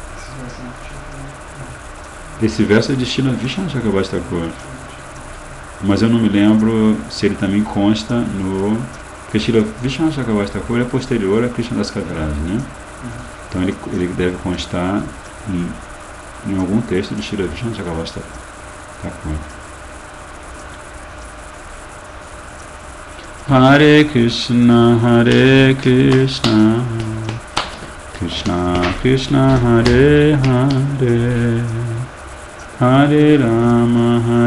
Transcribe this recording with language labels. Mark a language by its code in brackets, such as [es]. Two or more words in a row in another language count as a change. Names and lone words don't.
[pt] Esse verso é de Srila Vishnu Chakravarti Thakur, mas eu não me lembro se ele também consta no. Porque Srila Vishnu Chakravarti Thakur é posterior a Krishna Das Kaviraj, né? Então ele deve constar em algum texto de Srila Vishnu Chakravarti Thakur. [sa] हरे कृष्ण, कृष्ण कृष्ण, हरे हरे, हरे राम,